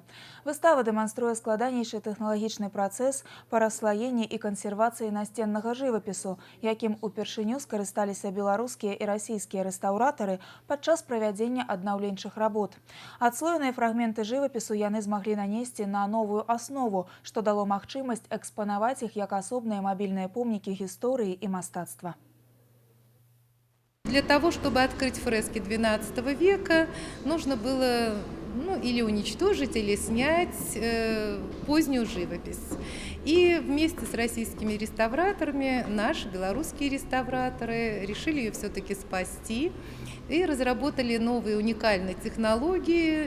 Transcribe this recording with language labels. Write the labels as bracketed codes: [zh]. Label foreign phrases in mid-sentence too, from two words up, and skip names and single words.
[be] Выстава дэманструе складанейшы тэхналагічны працэс па расслаенні і кансервацыі насценнага жывапісу, якім упершыню скарысталіся беларускія і расійскія рэстаўратары падчас правядзення аднаўленчых работ. Адслоеныя фрагменты жывапісу яны змаглі нанесці на новую аснову, што дало магчымасць экспанаваць іх як асобныя мабільныя помнікі гісторыі і мастацтва. [ru] Для того, чтобы открыть фрески XII века, нужно было или уничтожить, или снять позднюю живопись. И вместе с российскими реставраторами, наши белорусские реставраторы, решили ее все-таки спасти и разработали новые уникальные технологии.